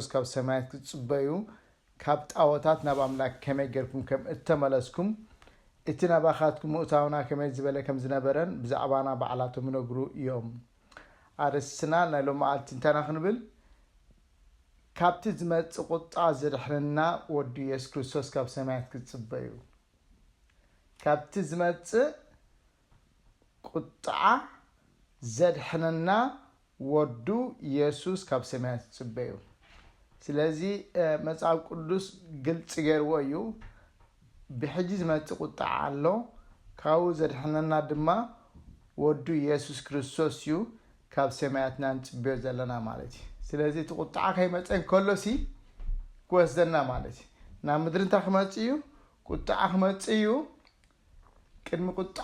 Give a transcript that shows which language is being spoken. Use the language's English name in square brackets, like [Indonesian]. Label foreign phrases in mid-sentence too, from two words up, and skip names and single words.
[Tigrinya] ካብ ሰማያት ክጽበዩ ካብ ጣዖታት ናብ ኣምላኽ ከመይ ጌርኩም ከም እተመለስኩም እቲ ናባኻትኩም ምእታውና ከመይ ዝበለ ከም ዝነበረን ብዛዕባና በዓላቶም ይነግሩ እዮም ኣርስና ናይ ሎሚ መዓልቲ እንታና ክንብል ካብቲ ዝመጽእ ቁጣ ዘድሕነና ወዲ ኢየሱስ ክርስቶስ ካብ ሰማያት ክጽበዩ ካብቲ ዝመጽእ ቁጣ ዘድሕነና ወዱ ኢየሱስ ካብ ሰማያት ክጽበዩ ስለዚህ መጽሐፍ ቅዱስ ግልጽ ገርዎ እዩ ብሕጂ ዝመጽእ ቁጣ ኣሎ ካው ዘድሕነና ድማ ወዱ ኢየሱስ ክርስቶስ እዩ ካብ ሰማያትና ንጽበዩ ዘለና ማለት እዩ ስለዚህ እቲ ቁጣ ከይመጽእ ከሎሲ ክወስደና ማለት እዩ ናብ ምድሪ እንታ ክመጽእ እዩ ቁጣ ክመጽእ እዩ ቅድሚ ቁጣ